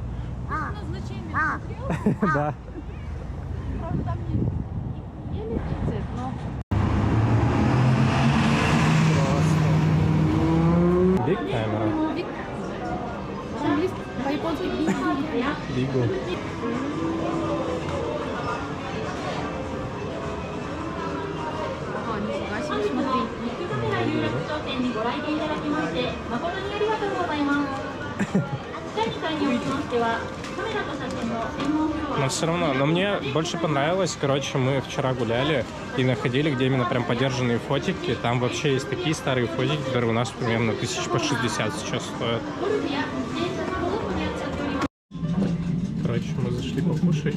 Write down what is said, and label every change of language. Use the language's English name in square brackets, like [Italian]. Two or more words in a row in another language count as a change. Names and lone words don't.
[Russian] Да. Биг камера. По-японски Бигу. Ага, нифига себе, смотри. [Japanese] 商店にご来店いただきまして誠にありがとうございます。あちらに開業します。 [Russian] Но все равно, но мне больше понравилось, короче, мы вчера гуляли и находили, где именно прям подержанные фотики. Там вообще есть такие старые фотики, которые у нас примерно 1060 сейчас стоят. Короче, мы зашли покушать.